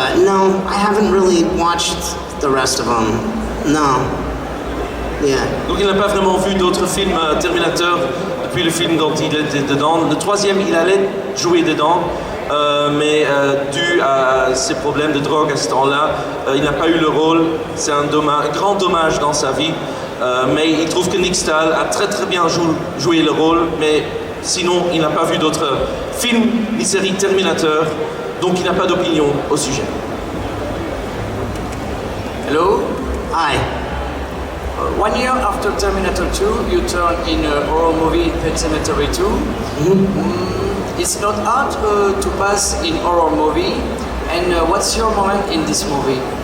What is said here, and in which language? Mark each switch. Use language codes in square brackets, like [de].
[en] No, I haven't really watched the rest of them. No. Yeah. [fr] Donc il n'a pas vraiment vu d'autres films Terminator depuis le film dont il était dedans. Le troisième, il allait jouer dedans. Mais dû à ses problèmes de drogue à ce temps-là, il n'a pas eu le rôle. C'est un grand dommage dans sa vie. Mais il trouve que Nick Stahl a très très bien joué le rôle, mais sinon il n'a pas vu d'autres films ni séries Terminator, donc il n'a pas d'opinion au sujet. [en] Hello? Hi. 1 year after Terminator 2, you turn in a horror movie Pet Sematary 2. It's not hard to pass in horror movie. And what's your moment in this movie?